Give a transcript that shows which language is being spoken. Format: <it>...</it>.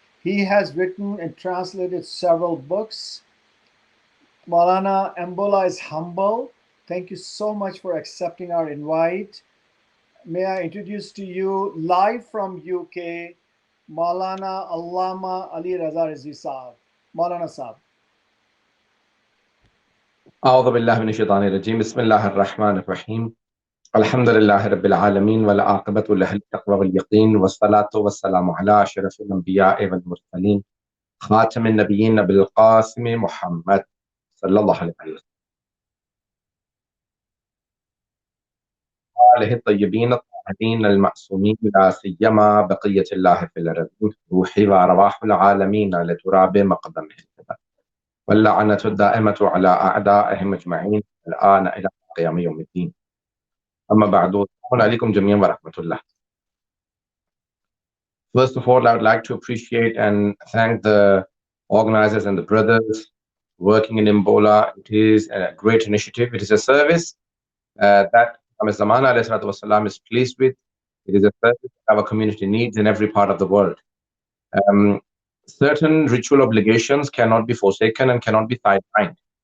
<en>He has written and translated several books. Maulana, MBOLA is humble. Thank you so much for accepting our invite. May I introduce to you, live from UK, Maulana Allama Ali Raza Rizvi Saab. Maulana Saab.</en> <ar>أعوذ بالله من الشيطان الرجيم بسم الله الرحمن الرحيم الحمد لله رب العالمين والعاقبة لأهل التقوى واليقين والصلاة والسلام على أشرف الأنبياء والمرسلين خاتم النبيين بالقاسم محمد صلى الله عليه وسلم آله الطيبين الطاهرين المعصومين لا سيما بقية الله في الأرضين روحي وأرواح العالمين لتراب مقدمه الكبر واللعنة الدائمة على أعدائهم أجمعين الآن إلى قيام يوم الدين أما بعد السلام عليكم جميعا ورحمة الله.</ar> <en>First of all, I would like to appreciate and thank the organizers and the brothers working in MBOLA. It is a great initiative. It is a service that Zaman is pleased with. It is a service that our community needs in every part of the world. Certain ritual obligations cannot be forsaken and cannot be sidelined.</en>